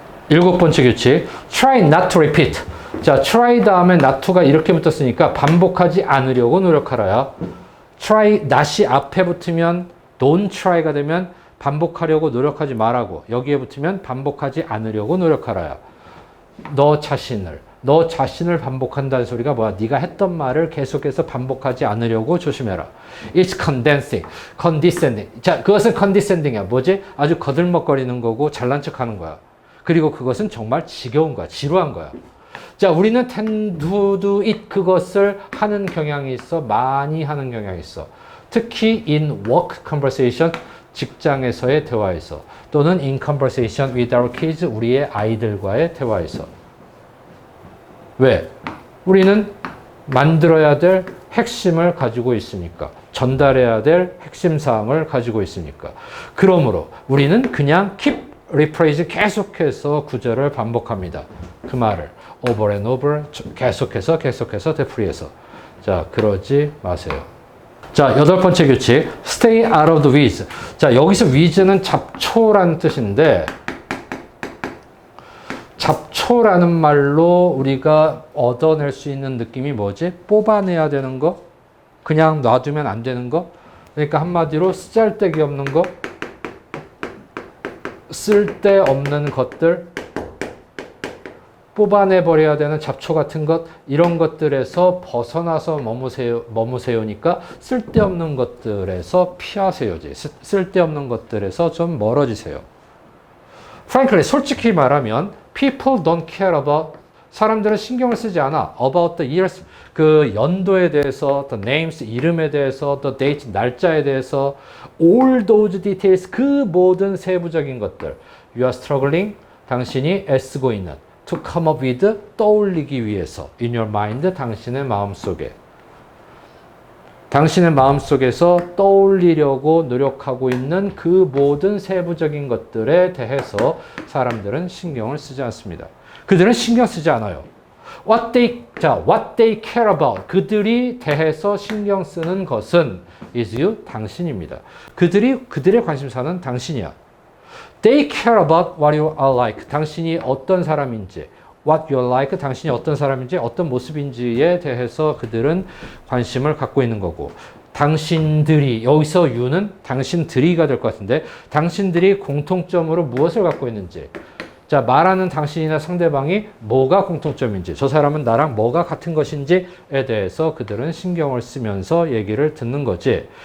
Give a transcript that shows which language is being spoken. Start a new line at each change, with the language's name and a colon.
Korean: 일곱 번째 규칙,
English: try not to repeat.
Korean: 자, try 다음에 not to가 이렇게 붙었으니까 반복하지 않으려고 노력하라야. try not이 앞에 붙으면 don't try가 되면 반복하려고 노력하지 말라고. 여기에 붙으면 반복하지 않으려고 노력하라야. 너 자신을 반복한다는 소리가 뭐야? 네가 했던 말을 계속해서 반복하지 않으려고 조심해라.
English: It's condescending.
Korean: 자, 그것은 condescending이야. 뭐지? 아주 거들먹거리는 거고 잘난 척하는 거야. 그리고 그것은 정말 지겨운 거야. 지루한 거야. 자, 우리는
English: tend to do it
Korean: 그것을 하는 경향이 있어. 많이 하는 경향이 있어. 특히
English: in work conversation,
Korean: 직장에서의 대화에서 또는
English: in conversation with our kids,
Korean: 우리의 아이들과의 대화에서. 왜? 우리는 만들어야 될 핵심을 가지고 있으니까. 전달해야 될 핵심 사항을 가지고 있으니까. 그러므로 우리는 그냥
English: keep rephrase
Korean: 계속해서 구절을 반복합니다. 그 말을
English: over and over
Korean: 계속해서 되풀이해서. 자, 그러지 마세요. 자, 여덟 번째 규칙,
English: stay out of the weeds.
Korean: 자, 여기서 weeds는 잡초라는 뜻인데 잡초라는 말로 우리가 얻어낼 수 있는 느낌이 뭐지? 뽑아내야 되는 거? 그냥 놔두면 안 되는 거? 그러니까 한마디로 쓰잘데기 없는 거? 쓸데없는 것들? 뽑아내버려야 되는 잡초 같은 것? 이런 것들에서 벗어나서 머무세요니까 쓸데없는 것들에서 피하세요지. 쓸데없는 것들에서 좀 멀어지세요.
English: Frankly,
Korean: 솔직히 말하면
English: people don't care about,
Korean: 사람들은 신경을 쓰지 않아.
English: about the years,
Korean: 그 연도에 대해서,
English: the names,
Korean: 이름에 대해서,
English: the date,
Korean: 날짜에 대해서,
English: all those details,
Korean: 그 모든 세부적인 것들.
English: You are struggling,
Korean: 당신이 애쓰고 있는,
English: to come up with,
Korean: 떠올리기 위해서,
English: in your mind,
Korean: 당신의 마음속에. 당신의 마음속에서 떠올리려고 노력하고 있는 그 모든 세부적인 것들에 대해서 사람들은 신경을 쓰지 않습니다. 그들은 신경 쓰지 않아요.
English: What they care about.
Korean: 그들이 대해서 신경 쓰는 것은
English: is you,
Korean: 당신입니다. 그들의 관심사는 당신이야.
English: They care about what you are like.
Korean: 당신이 어떤 사람인지,
English: what you are like,
Korean: 당신이 어떤 사람인지, 어떤 모습인지에 대해서 그들은 관심을 갖고 있는 거고, 당신들이, 여기서 you는 당신들이가 될 것 같은데, 당신들이 공통점으로 무엇을 갖고 있는지, 자, 말하는 당신이나 상대방이 뭐가 공통점인지, 저 사람은 나랑 뭐가 같은 것인지에 대해서 그들은 신경을 쓰면서 얘기를 듣는 거지.